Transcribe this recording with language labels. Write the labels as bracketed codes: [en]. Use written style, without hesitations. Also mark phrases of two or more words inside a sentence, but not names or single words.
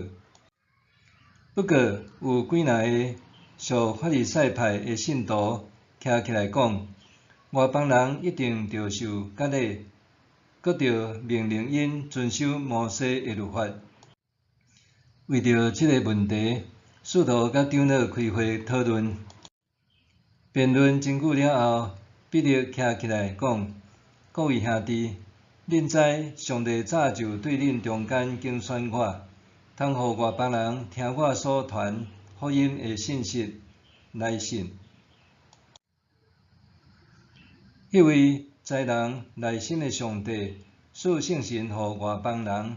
[nan] 不过有几若个属法利赛派的信徒徛起来讲，外邦人一定着受割礼，搁着命令因遵守摩西的律法。为着这个问题，使徒甲长老开会讨论，辩论真久了后，彼得徛起来讲：各位兄弟，恁知上帝早就对恁中间拣选我，通互外邦人听我所传福音的信息来信。迄位知人内心的上帝，赐圣神互外邦人。